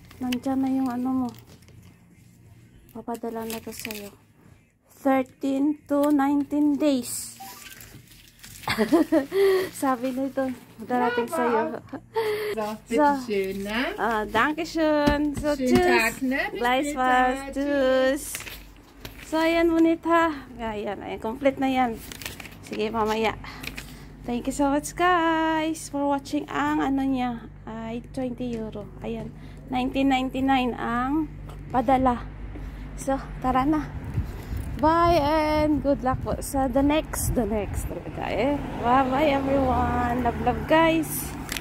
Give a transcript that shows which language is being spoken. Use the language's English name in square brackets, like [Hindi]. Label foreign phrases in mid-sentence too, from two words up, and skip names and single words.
[Filipino] Nandyan na yung ano mo. Papadala na to sa'yo. [English] 13 to 19 days. [Filipino] Sabi nito, darating sa'yo. [German] So, bitteschön, ne? Dankeschön. So, Schönen tschüss. Tag, ne? Bis Gleichfalls. später. Tschüss. So, [Filipino] ayan mo, Nit, ha. Ayan, ayan. Complete na yan. Sige, mamaya. [English] Thank you so much, guys, for watching [Filipino] ang ano niya. Ay, 20 euro. Ayan. 19.99 ang padala. [English] So, [Filipino] tara na. [English] Bye and good luck [Filipino] po sa [English] the next [Filipino] talaga eh. [English] Bye everyone. Love guys.